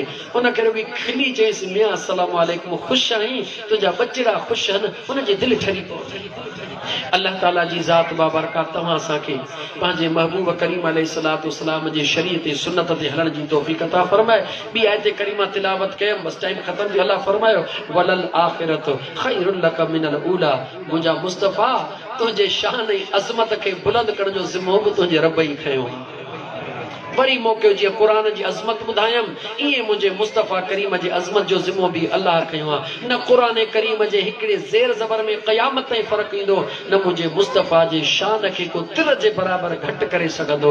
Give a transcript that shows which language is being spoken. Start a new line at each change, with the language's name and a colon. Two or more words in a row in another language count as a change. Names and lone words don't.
Sindhi: उनखे रुॻी खिली चएसि मियां
Arabic: السلام عليكم,
Sindhi: ख़ुशि आहीं, तुंहिंजा बचिड़ा ख़ुशि आहिनि, उनजी दिलि ठरी पवंदी। अल्लाह ताला जी ज़ात बाबरकात तव्हां असांखे पंहिंजे महबूब करीम अलैहिस्सलाम जे शरीयत सुन्नत ते हलण जी तौफ़ीक़ अता फरमाए। ॿी आयत करीमा तिलावत कयमि, बस टाइम ख़त्म थी। अल्लाह फरमायो
Arabic: وللآخرة خير لك من الأولى.
Sindhi: मुंहिंजा मुस्तफ़ा तुंहिंजे शान ऐं अज़मत खे बुलंद करण जो ज़िम्मो बि तुंहिंजे रब ई खयो। वरी मौक़ो जीअं क़ुरान जी अज़मत ॿुधायमि, ईअं मुंहिंजे मुस्तफ़ा करीम जी अज़मत जो ज़िम्मो बि अल्लाह खयो आहे। न क़ुरान करीम जे हिकिड़े ज़ेर ज़बर में क़यामत ताईं फ़र्क़ु ईंदो, न मुंहिंजे मुस्तफ़ा जे शान खे को तिर जे बराबरि घटि करे सघंदो।